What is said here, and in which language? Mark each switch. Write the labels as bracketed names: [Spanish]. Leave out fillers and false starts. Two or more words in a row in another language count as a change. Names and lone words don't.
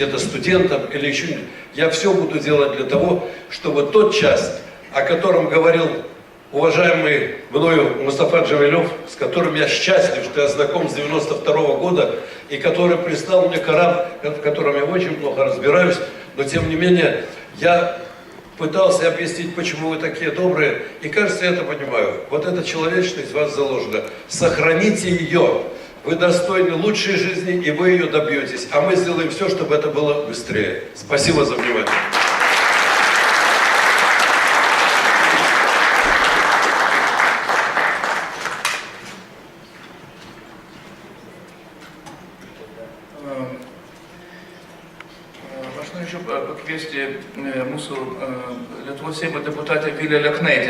[Russian] это студентам или еще не, я все буду делать для того, чтобы тот час, о котором говорил уважаемый мною Мустафа Джамилев, с которым я счастлив, что я знаком с 92 года, и который прислал мне Коран, в котором я очень плохо разбираюсь, но тем не менее я пытался объяснить, почему вы такие добрые, и кажется, я это понимаю. Вот эта человечность в вас заложена. Сохраните ее. Вы достойны лучшей жизни, и вы ее добьетесь. А мы сделаем все, чтобы это было быстрее. Спасибо за внимание. [Lithuanian] Aš norėčiau pakviesti mūsų Lietuvos Seimo deputatę Vilę Leknaitę.